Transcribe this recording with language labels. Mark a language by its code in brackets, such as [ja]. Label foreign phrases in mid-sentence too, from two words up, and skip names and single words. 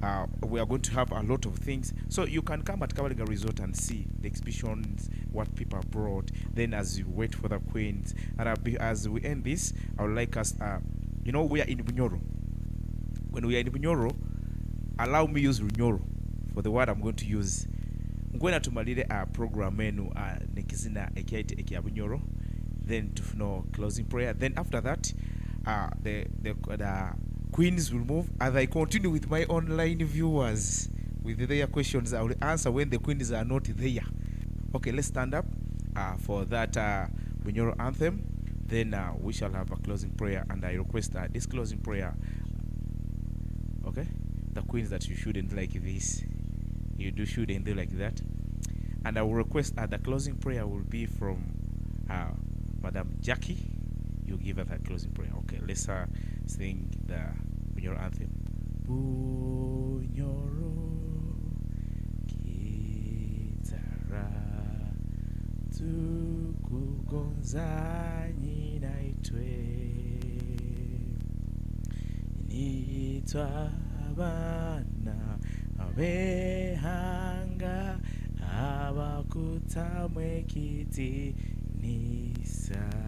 [en] we are going to have a lot of things. So you can come at Kabarwana Resort and see the exhibitions, what people brought. Then as you wait for the queens, and as we end this, I would like us, we are in Bunyoro. When we are in Bunyoro, allow me use Bunyoro for the word I'm going to use. [nyo] Ngwena tumalire program enu nekizina ekiaite ekia Bunyoro, [en] then to know closing prayer. Then after that, the queens will move as I continue with my online viewers with their questions. I will answer when the queens are not there. Okay, let's stand up for that Bunyoro anthem. Then we shall have a closing prayer, and I request this closing prayer. Okay, the queens that you shouldn't like this, you shouldn't do like that. And I will request the closing prayer will be from Madam Jackie. You give her that closing prayer. Okay, let's sing the Bunyoro anthem. [nyo] Bunyoro kitara tukugonzanyi naitwe nitwa abana abehanga abakutamwe kiti nisa